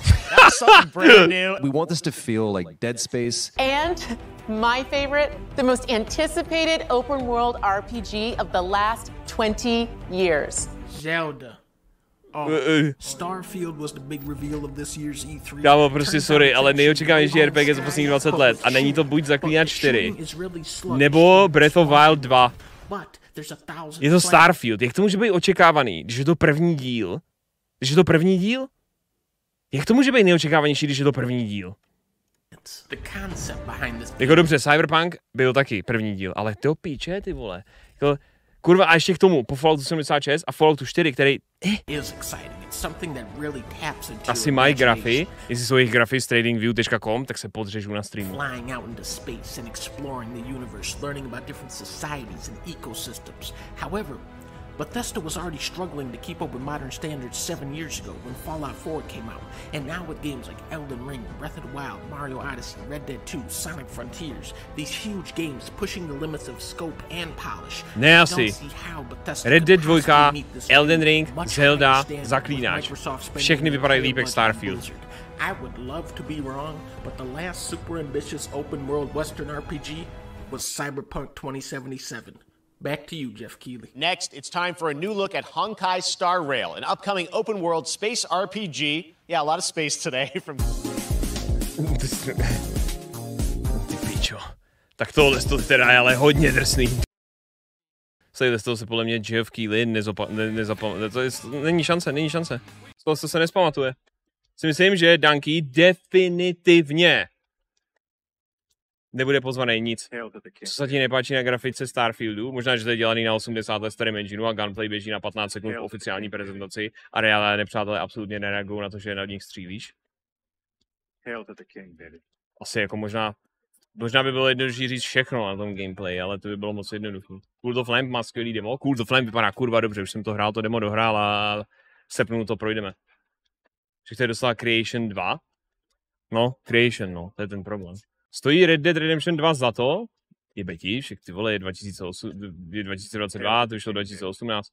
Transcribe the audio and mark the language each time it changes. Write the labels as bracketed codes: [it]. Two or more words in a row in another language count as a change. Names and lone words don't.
[en] That's something brand new. We want this to feel like Dead Space. And my favorite, the most anticipated open world RPG of the last 20 years. Zelda. Starfield was the big reveal of this year's E3. [cs] Kámo, prostě sorry, ale nejočekávanější RPG za posledních 20 let. A není to buď Zaklínač 4, nebo Breath of Wild 2. Je to Starfield. Jak to může být očekávaný, když je to první díl? Když je to první díl? Jak to může být neočekávanější, když je to první díl? Jako dobře, Cyberpunk byl taky první díl, ale to píče, ty vole. Jako, kurva, a ještě k tomu, po Falloutu 76 a Falloutu 4, který... Asi mají grafy, jestli jsou jejich grafy z tradingview.com, tak se podřežu na streamu. [en] Bethesda was already struggling to keep up with modern standards 7 years ago when Fallout 4 came out, and now with games like Elden Ring, Breath of the Wild, Mario Odyssey, Red Dead 2, Sonic Frontiers, these huge games pushing the limits of scope and polish. [cs] Ne asi. Red Dead 2, Elden Ring, Zelda, Zaklínač. Všechny vypadají líp jak Starfield. [en] I would love to be wrong, but the last super ambitious open world Western RPG was Cyberpunk 2077. Back to you, Jeff Keighley. Next, it's time for a new look at Honkai Star Rail, an upcoming open-world space RPG. Yeah, a lot of space today from... [cs] Ty pičo. Tak tohle to teda je ale hodně drsný. Z toho se podle mě Jeff Keighley nezapamatuje. Není šance. Z toho se nespamatuje. Si myslím, že Dunkey definitivně nebude pozvaný nic. Co se ti nepáčí na grafice Starfieldu? Možná, že to je dělaný na 80 let starém engineu a gunplay běží na 15 sekund v oficiální prezentaci a reálné nepřátelé absolutně nereagují na to, že na nich střílíš. Asi jako možná by bylo jednodušší říct všechno na tom gameplay, ale to by bylo moc jednoduché. Cult of Lamp má skvělý demo. Cult of Lamp vypadá kurva dobře, už jsem to hrál, to demo dohrál a sepnu to projdeme. Všechno je dostala Creation 2. No, Creation, no, to je ten problém. Stojí Red Dead Redemption 2 za to? Jebeti, však ty vole, je 2022, to vyšlo 2018.